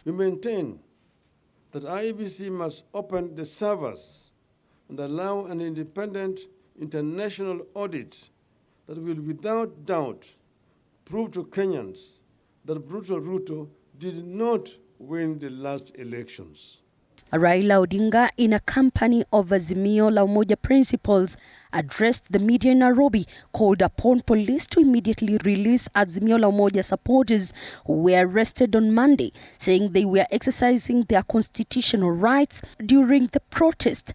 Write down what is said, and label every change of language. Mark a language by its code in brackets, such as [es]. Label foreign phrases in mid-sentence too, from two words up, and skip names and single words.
[en] We maintain that IEBC must open the servers and allow an independent international audit that will without doubt prove to Kenyans that brutal Ruto did not win the last elections. Raila Odinga, in a company of Azimio la Umoja principals, addressed the media in Nairobi, called upon police to immediately release Azimio la Umoja supporters who were arrested on Monday, saying they were exercising their constitutional rights during the protest.